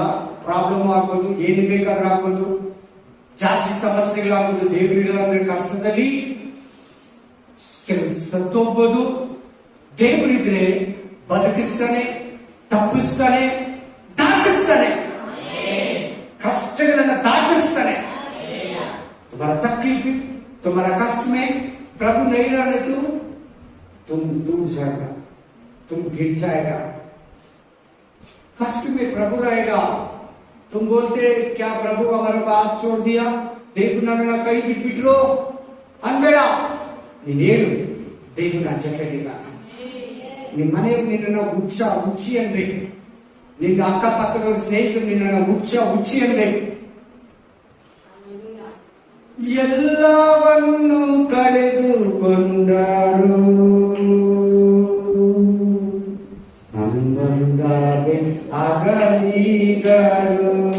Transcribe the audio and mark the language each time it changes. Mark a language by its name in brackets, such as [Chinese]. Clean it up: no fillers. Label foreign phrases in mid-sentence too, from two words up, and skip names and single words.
[Kannada] ಪ್ರಾಬ್ಲಮ್ ಆಗ್ಬೋದು, ಏನು ಬೇಕಾದ್ರೂ ಆಗ್ಬೋದು, ಜಾಸ್ತಿ ಸಮಸ್ಯೆಗಳಾಗ್ಬೋದು. ದೇವರಿಲ್ಲ ಅಂದ್ರೆ ಕಷ್ಟದಲ್ಲಿ ಕೆಲವು ಸತ್ತೋಗ್ಬೋದು. ದೇವರಿದ್ರೆ ಬದುಕಿಸ್ತಾನೆ, ತಪ್ಪಿಸ್ತಾನೆ, ದಾಟಿಸ್ತಾನೆ, ಕಷ್ಟಗಳನ್ನ ದಾಟಿಸ್ತಾನೆ. [Hindi] तुम्हारा तकलीफ, तुम्हारा कष्ट में प्रभु नहीं रहने तो तुम डूब जाएगा, तुम गिर जाएगा. कष्ट में प्रभु रहेगा. तुम बोलते क्या प्रभु हमारा को हाथ छोड़ दिया, देव [Kannada] ನನ್ನ ಕೈ ಬಿಟ್ಬಿಟ್ರು ಅನ್ಬೇಡ. ನೀನೇನು ದೇವನ ಜೊತೆಗಿಲ್ಲ. ನಿಮ್ಮ ಮನೆಯವರು ನಿನ್ನನ್ನು ಹುಚ್ಚಿ ಅನ್ಬೇಕು. ನಿನ್ನ ಅಕ್ಕಪಕ್ಕದವ್ರ ಸ್ನೇಹಿತರು ನಿನ್ನನ್ನು ಹುಚ್ಚಿ ಅನ್ಬೇಕು. ಎಲ್ಲವನ್ನು ಕಳೆದುಕೊಂಡರು, ಸಂಬಂಧವೇ ಅಗಲಿದರು.